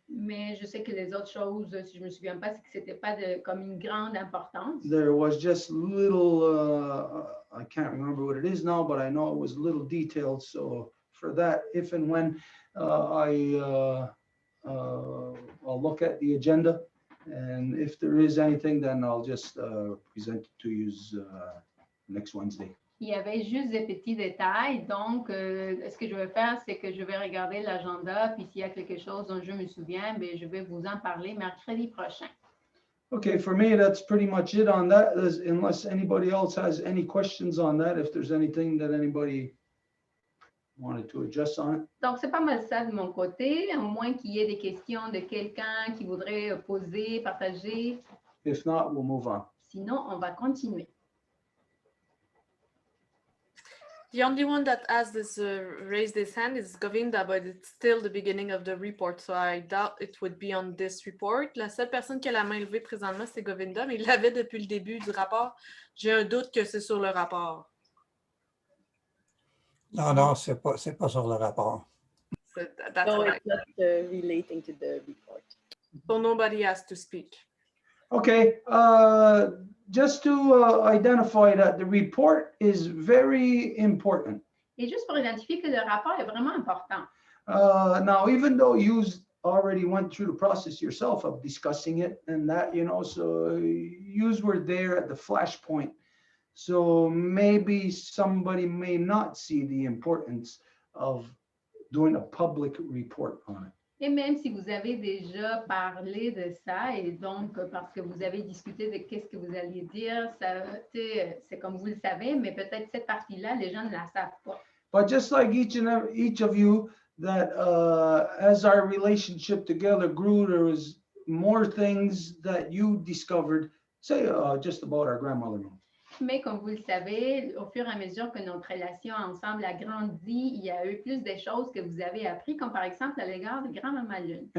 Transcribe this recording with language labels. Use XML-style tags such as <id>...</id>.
<fr>Mais je sais que les autres choses, si je me souviens pas, c'est que c'était pas comme une grande importance.</fr> <en>There was just little, I can't remember what it is now, but I know it was little detailed. So for that, if and when I'll look at the agenda, and if there is anything, then I'll just present it to you next Wednesday.</en> <fr>Il y avait juste des petits détails. Donc, ce que je vais faire, c'est que je vais regarder l'agenda. Puis, s'il y a quelque chose dont je me souviens, bien, je vais vous en parler mercredi prochain.</fr> <en>Okay, for me, that's pretty much it on that. Unless anybody else has any questions on that, if there's anything that anybody wanted to address on it.</en> <fr>Donc, c'est pas mal ça de mon côté, à moins qu'il y ait des questions de quelqu'un qui voudrait poser, partager.</fr> <en>If not, we'll move on.</en> <fr>Sinon, on va continuer.</fr> <en>The only one that has this raised his hand is Govinda, but it's still the beginning of the report, so I doubt it would be on this report.</en> <fr>La seule personne qui a la main levée présentement, c'est Govinda, mais il l'avait depuis le début du rapport. J'ai un doute que c'est sur le rapport. Non, c'est pas sur le rapport.</fr> <en>That's No, right. it's not relating to the report. So nobody has to speak. Okay, just to identify that the report is very important.</en> <fr>Et juste pour identifier que le rapport est vraiment important.</fr> <en>Now, even though you already went through the process yourself of discussing it and that, you know, so you were there at the flashpoint. So maybe somebody may not see the importance of doing a public report on it.</en> <fr>Et même si vous avez déjà parlé de ça, et donc parce que vous avez discuté de qu'est-ce que vous alliez dire, c'est comme vous le savez, mais peut-être cette partie-là, les gens ne la savent pas.</fr> <en>But just like each of you, that as our relationship together grew, there was more things that you discovered, say just about our grandmother.</en> <fr>Mais comme vous le savez, au fur et à mesure que notre relation ensemble a grandi, il y a eu plus de choses que vous avez appris, comme par exemple à l'égard de grand-maman Lune.</fr>